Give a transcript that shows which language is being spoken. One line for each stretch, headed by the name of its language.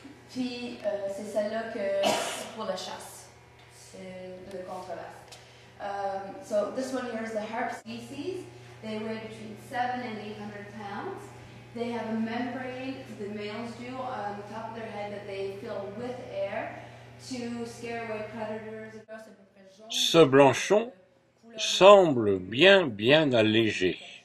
French: Puis c'est celle-là que c'est pour la chasse. C'est de controverse.
English: So this one here is the harp species. They weigh between 700 and 800 pounds. They have a membrane, the males do, on the top of their head that they fill with air to scare away predators.
French: Ce blanchon semble bien allégé.